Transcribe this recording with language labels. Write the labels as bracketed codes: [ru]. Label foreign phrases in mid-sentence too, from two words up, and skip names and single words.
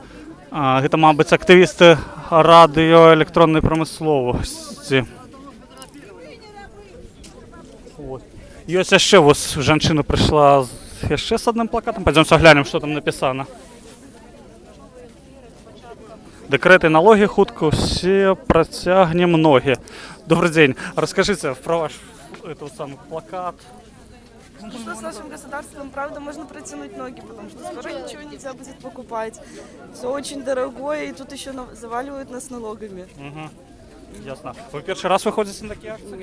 [be] Гэта, мабыць, актывісты радыёэлектроннай прамысловасці. Ёсць яшчэ, вось жанчына прыйшла яшчэ з адным плакатам. [ru] Пойдёмся глянем, [be] што там напісана. Дэкрэты налогі хутка ўсе працягнем ногі. [ru] Добрый день. Расскажите про ваш этот самый плакат. Что с нашим государством, правда, можно протянуть ноги, потому что скоро ничего нельзя будет покупать. Все очень дорогое, и тут еще заваливают нас налогами. Угу. Ясно. Вы первый раз выходите на такие акции?